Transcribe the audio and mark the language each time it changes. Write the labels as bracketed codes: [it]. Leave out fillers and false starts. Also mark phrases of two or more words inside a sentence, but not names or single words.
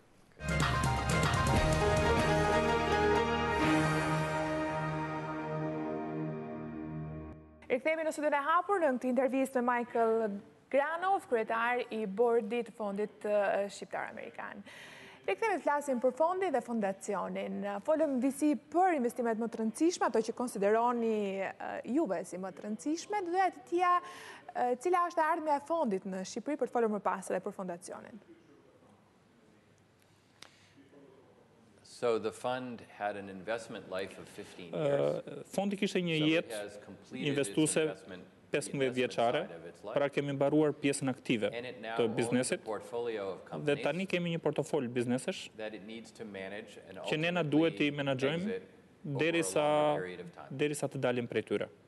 [sq] Rikthehemi në studion e Hapur në këtë intervistë me Michael Granoff, kryetar i bordit të fondit shqiptar amerikan. Rikthehemi të flasim për fondin dhe fondacionin. Folëm visi për investimet më të rëndësishme, ato që konsideroni juve si më të rëndësishme, do doja të tia cila është ardhmja e fondit në Shqipëri për të folur më pas edhe për fondacionin. [en] So the fund had an investment life of 15 years. [sq] Fondi kishte një jetë investuese 15 vjeçare, pra kemi mbaruar pjesën aktive të biznesit dhe tani kemi një portofol biznesesh që ne na duhet t'i menaxhojmë derisa të dalim prej tyre.